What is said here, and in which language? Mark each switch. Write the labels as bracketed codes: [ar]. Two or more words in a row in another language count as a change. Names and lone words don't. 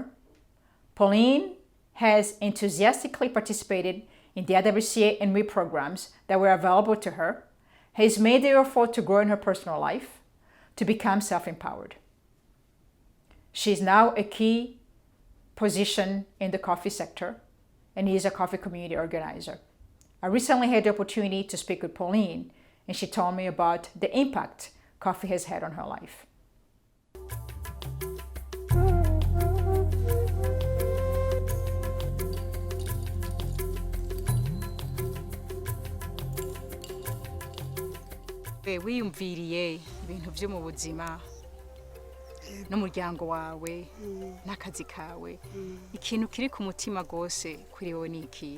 [en] Pauline has enthusiastically participated in the IWCA and WE programs that were available to her, has made the effort to grow in her personal life, to become self-empowered. She is now a key position in the coffee sector and is a coffee community organizer. I recently had the opportunity to speak with Pauline, and she told me about the impact coffee has had on her life. [rn] Wiyumviriye ibintu byo mu buzima n'umuryango wawe n'akazi kawe, ikintu kiri ku mutima gose kuri wowe ni ikihe?